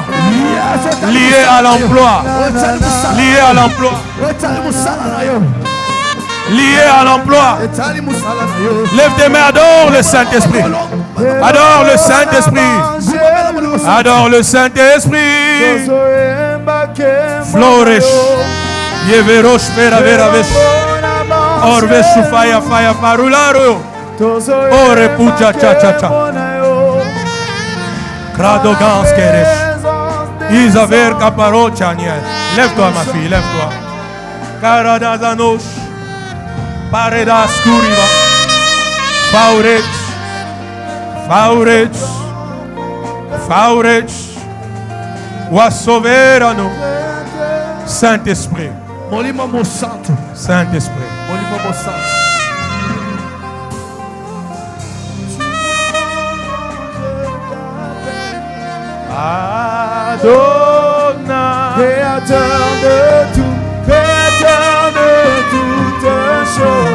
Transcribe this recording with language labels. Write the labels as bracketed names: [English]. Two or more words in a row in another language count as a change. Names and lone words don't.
[French] Lié à l'emploi. Lié à l'emploi. Lié à l'emploi. Lève tes mains, adore le Saint-Esprit. Adore le Saint-Esprit. Adore le Saint-Esprit. Flores. Yeverosh vera vera vesh. Orve shufaya faya farularo. Ore puja cha cha cha. Krado gans keresh. Isaver kaparo chaniel. Lève-toi ma fille, lève-toi. Karadazanosh. Paredas kuriva. Faurech. Faurech. Faurech. Wassoverano. Saint-Esprit. Saint-Esprit. Adonai, créateur de tout, créateur de toutes choses.